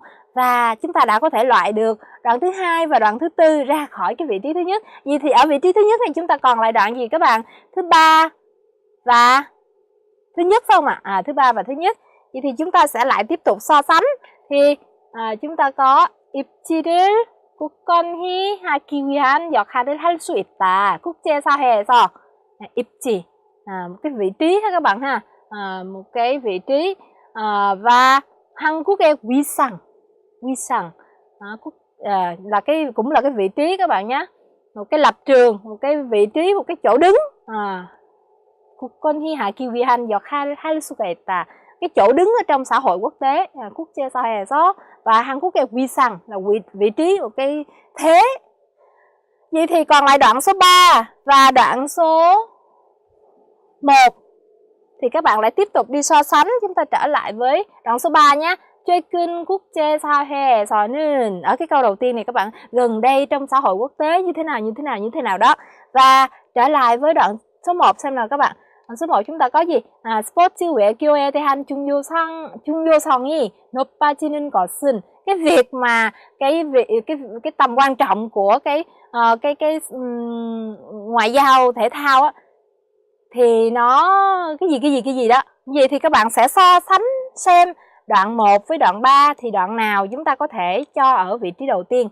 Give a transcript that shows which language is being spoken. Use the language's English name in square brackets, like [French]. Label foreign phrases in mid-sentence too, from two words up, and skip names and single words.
[Vietnamese] Và chúng ta đã có thể loại được đoạn thứ 2 và đoạn thứ 4 ra khỏi cái vị trí thứ nhất. Vậy thì ở vị trí thứ nhất này chúng ta còn lại đoạn gì các bạn? Thứ 3 và thứ nhất phải không ạ? Thứ 3 và thứ nhất. Vậy thì chúng ta sẽ lại tiếp tục so sánh. Thì chúng ta có [Korean] 입지를 굳건히 하기 위한 역할을 할 수 있다. 국제사회에서 입지, [Vietnamese] một cái vị trí ha các bạn ha, một cái vị trí. Và [Korean] 한국의 위상 [Vietnamese] là cũng là cái vị trí các bạn nhé, một cái lập trường, một cái vị trí, một cái chỗ đứng. [Korean] 굳건히 하기 위한 역할을 할 수가 있다. [Vietnamese] Cái chỗ đứng ở trong xã hội quốc tế, 국제사회에서, và [Korean] 한국의 위상 [Vietnamese] là vị trí, một cái thế. Vậy thì còn lại đoạn số 3 và đoạn số 1 thì các bạn lại tiếp tục đi so sánh. Chúng ta trở lại với đoạn số 3 nhé. [Korean] 최근 국제사회에서는, [Vietnamese] ở cái câu đầu tiên này các bạn, gần đây trong xã hội quốc tế như thế nào đó. Và trở lại với đoạn số 1 xem nào các bạn. Số 1 chúng ta có gì? [Korean] 스포츠 외교에 대한 중요성이 높아지는 것은, [Vietnamese] cái việc mà cái tầm quan trọng của cái ngoại giao thể thao á, thì nó cái gì đó. Vậy thì các bạn sẽ so sánh xem đoạn 1 với đoạn 3 thì đoạn nào chúng ta có thể cho ở vị trí đầu tiên.